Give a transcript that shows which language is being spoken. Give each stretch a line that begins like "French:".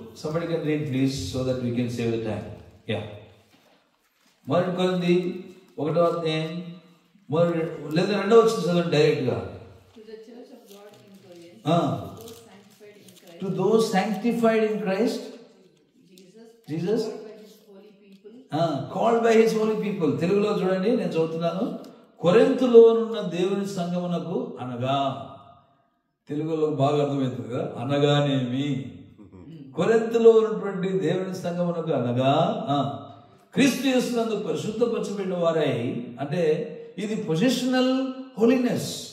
English: Somebody can read please so that we can save the time. Yeah.
Telugu: 1 Corinthy 1వ అధ్యాయం లేదా 2వ వచనం చదవండి డైరెక్ట్గా.
English: To those sanctified in Christ Jesus called by his holy people.
Telugu: తెలుగులో చూడండి, నేను చదువుతున్నాను. కొరింథులోనున్న దేవుని సంఘమునకు అనగా, తెలుగులో బాగా అర్థమవుతుంది కదా, అనగానేమి. కొరింథులో ఉన్నటువంటి దేవుని సంఘమునకు అనగా క్రీస్తు యేసునందు పరిశుద్ధపరచబడిన వారై, అంటే ఇది పొజిషనల్ హోలీనెస్.